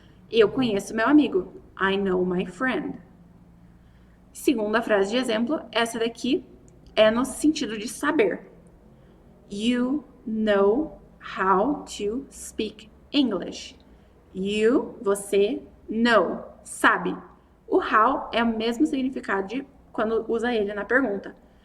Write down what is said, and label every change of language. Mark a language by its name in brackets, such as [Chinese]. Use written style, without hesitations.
[Portuguese] Eu conheço meu amigo. [English] I know my friend. [Portuguese] Segunda frase de exemplo, essa daqui é no sentido de saber. [English] You know how to speak English. [Portuguese] Você, know, sabe. O how é o mesmo significado de quando usa ele na pergunta.